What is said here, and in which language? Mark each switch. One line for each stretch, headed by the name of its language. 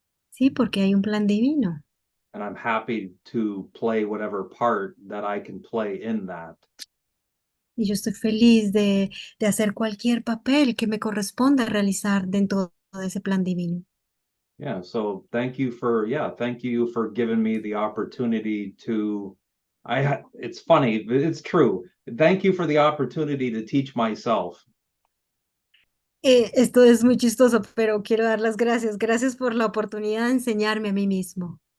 Spanish: Sí, porque hay un plan divino.
English: And I'm happy to play whatever part that I can play in that.
Spanish: Y yo estoy feliz de hacer cualquier papel que me corresponda realizar dentro de ese plan divino.
English: Yeah, so thank you for giving me the opportunity to it's funny, but it's true. Thank you for the opportunity to teach myself.
Spanish: Esto es muy chistoso, pero quiero dar las gracias. Gracias por la oportunidad de enseñarme a mí mismo.